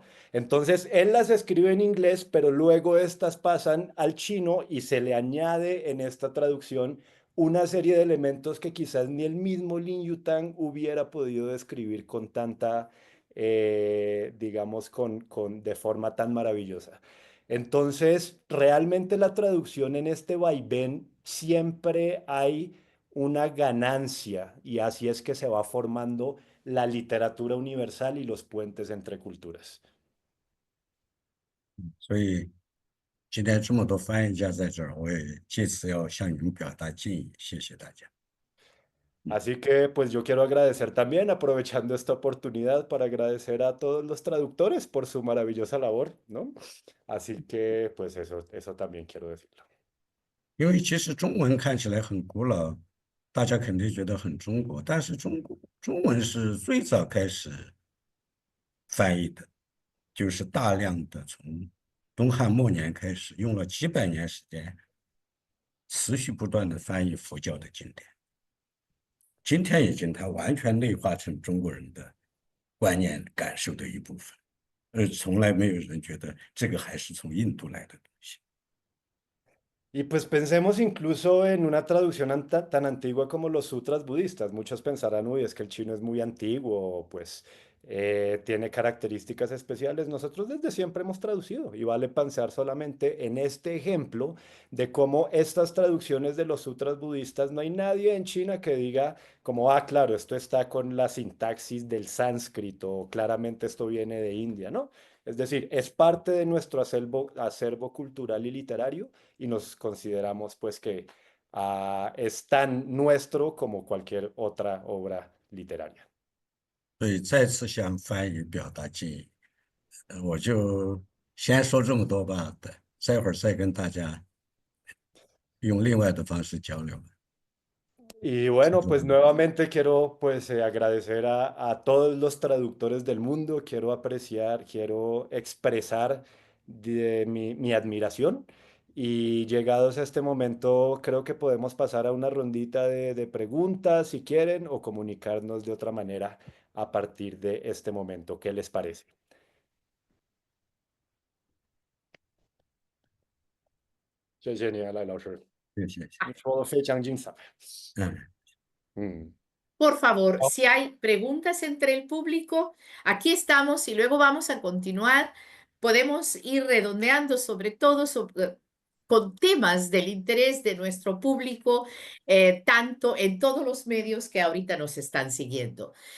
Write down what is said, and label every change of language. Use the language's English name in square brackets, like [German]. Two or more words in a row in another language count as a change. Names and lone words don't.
[Spanish] Entonces, él las escribe en inglés, pero luego estas pasan al chino y se le añade en esta traducción una serie de elementos que quizás ni el mismo Lin Yutang hubiera podido describir con tanta, digamos, de forma tan maravillosa. Entonces, realmente la traducción en este vaivén siempre hay una ganancia y así es que se va formando la literatura universal y los puentes entre culturas. [Chinese] 所以今天这么多翻译家在这儿，我也借此要向你们表达敬意，谢谢大家。 [Spanish] Así que pues yo quiero agradecer también, aprovechando esta oportunidad para agradecer a todos los traductores por su maravillosa labor, ¿no? Así que pues eso también quiero decirlo. [Chinese] 因为其实中文看起来很古老，大家肯定觉得很中国，但是中文是最早开始翻译的，就是大量的从东汉末年开始，用了几百年时间，持续不断的翻译佛教的经典。今天已经它完全内化成中国人的观念感受的一部分，从来没有人觉得这个还是从印度来的东西。 [Spanish] Y pues pensemos incluso en una traducción tan antigua como los sutras budistas. Muchos pensarán, uy, es que el chino es muy antiguo, pues tiene características especiales. Nosotros desde siempre hemos traducido y vale pensar solamente en este ejemplo de cómo estas traducciones de los sutras budistas, no hay nadie en China que diga como, ah, claro, esto está con la sintaxis del sánscrito, o claramente esto viene de India, ¿no? Es decir, es parte de nuestro acervo cultural y literario y nos consideramos pues que es tan nuestro como cualquier otra obra literaria. [Chinese] 所以再次向翻译表达敬意。我就先说这么多吧，待会儿再跟大家用另外的方式交流。 [Spanish] Y bueno, pues nuevamente quiero pues agradecer a todos los traductores del mundo, quiero apreciar, quiero expresar mi admiración y llegados a este momento creo que podemos pasar a una rondita de preguntas si quieren o comunicarnos de otra manera a partir de este momento. ¿Qué les parece? [Chinese] 谢谢你啊，赖老师，谢谢。你说的非常精彩。嗯。嗯。 [Spanish] Por favor, Oh, si hay preguntas entre el público, aquí estamos y luego vamos a continuar. Podemos ir redondeando sobre todo con temas del interés de nuestro público, tanto en todos los medios que ahorita nos están siguiendo.